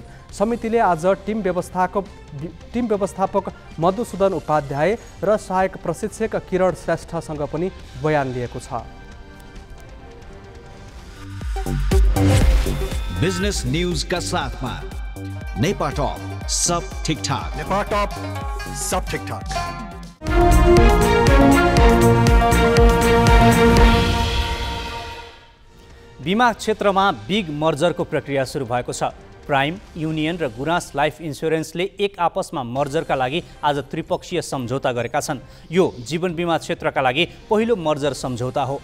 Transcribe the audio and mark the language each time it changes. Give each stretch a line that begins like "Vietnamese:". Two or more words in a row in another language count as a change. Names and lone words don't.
Nepali: समितिले आज टिम व्यवस्थापक मधुसूदन उपाध्याय र सहायक प्रशिक्षक किरण श्रेष्ठसँग पनि बयान लिएको छ।
English: business news
Nepali: का साथमा नेपा टॉप सब ठीक ठाक। नेपा टॉप सब ठीक ठाक। बीमा क्षेत्रमा बिग मर्जरको प्रक्रिया सुरु भएको छ। प्राइम, युनियन र गुराँस लाइफ इन्स्योरेन्सले एक आपसमा मर्जरका लागि आज त्रिपक्षीय सम्झौता गरेका छन्। यो जीवन बिमा क्षेत्रका लागि पहिलो मर्जर सम्झौता हो।